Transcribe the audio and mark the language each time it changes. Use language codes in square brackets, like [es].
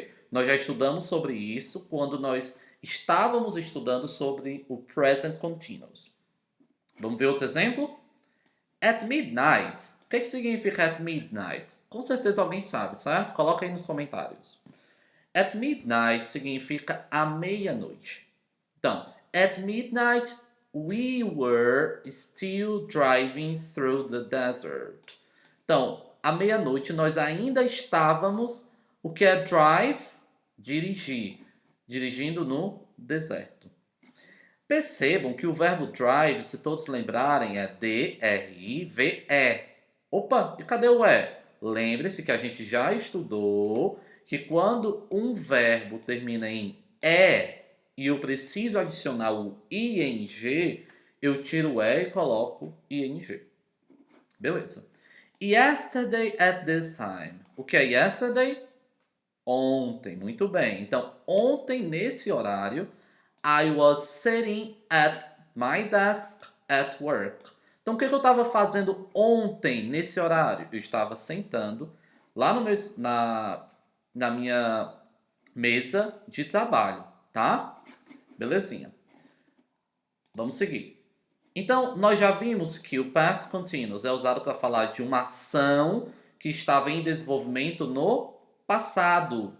[pt] Nós já estudamos sobre isso quando nós estávamos estudando sobre o present continuous. Vamos ver outro exemplo? [en] At midnight. [pt] O que significa at midnight? Com certeza alguém sabe, certo? Coloca aí nos comentários. [en] At midnight [pt] significa à meia-noite. Então, [en] at midnight we were still driving through the desert. [pt] Então, à meia-noite nós ainda estávamos, o que é drive? Dirigir. Dirigindo no deserto. Percebam que o verbo drive, se todos lembrarem, é D-R-I-V-E. Opa, e cadê o E? Lembre-se que a gente já estudou que quando um verbo termina em E e eu preciso adicionar o ing, eu tiro o E e coloco ing. Beleza. [en] Yesterday at this time. [pt] O que é yesterday? Ontem. Muito bem. Então, ontem nesse horário, [en] I was sitting at my desk at work. [pt] Então, o que eu estava fazendo ontem, nesse horário? Eu estava sentando lá no meu, na minha mesa de trabalho, tá? Belezinha. Vamos seguir. Então, nós já vimos que o past continuous é usado para falar de uma ação que estava em desenvolvimento no passado.